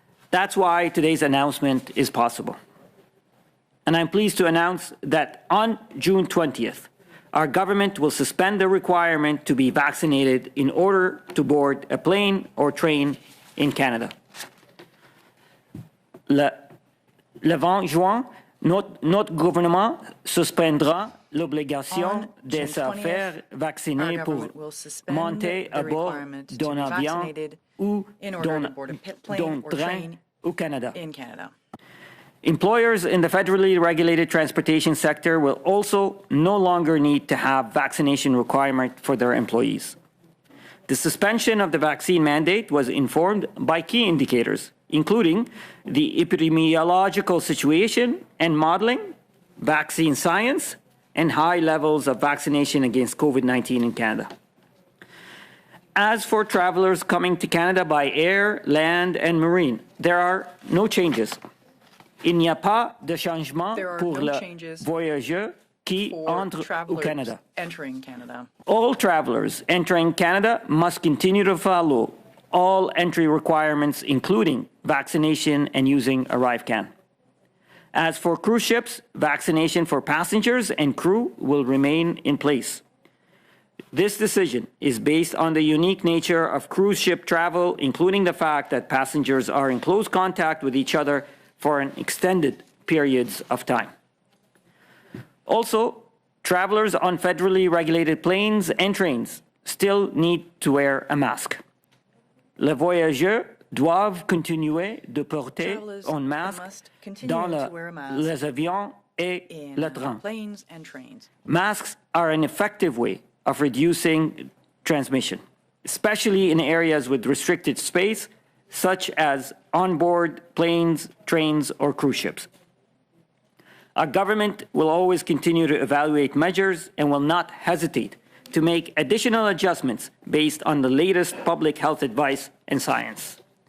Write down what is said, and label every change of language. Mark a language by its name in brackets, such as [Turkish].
[English] That's why today's announcement is possible. And I'm pleased to announce that on June 20th, our government will suspend the requirement to be vaccinated in order to board a plane or train in Canada. [French] Le 20 juin, notre gouvernement suspendra l'obligation de se faire vacciner pour monter à bord d'un avion ou d'un train au Canada. [English] Employers in the federally regulated transportation sector will also no longer need to have vaccination requirement for their employees. The suspension of the vaccine mandate was informed by key indicators, including the epidemiological situation and modeling, vaccine science, and high levels of vaccination against COVID-19 in Canada. As for travelers coming to Canada by air, land, and marine, there are no changes. [French] Il n'y a pas de changement pour les voyageurs qui entrent au Canada. [English] All travelers entering Canada must continue to follow all entry requirements, including vaccination and using ArriveCan. As for cruise ships, vaccination for passengers and crew will remain in place. This decision is based on the unique nature of cruise ship travel, including the fact that passengers are in close contact with each other for an extended periods of time. Also, travelers on federally regulated planes and trains still need to wear a mask. [French] Les voyageurs doivent continuer de porter un masque dans les avions et le train. [English] Masks are an effective way of reducing transmission, especially in areas with restricted space, such as onboard planes, trains, or cruise ships. Our government will always continue to evaluate measures and will not hesitate to make additional adjustments based on the latest public health advice and science.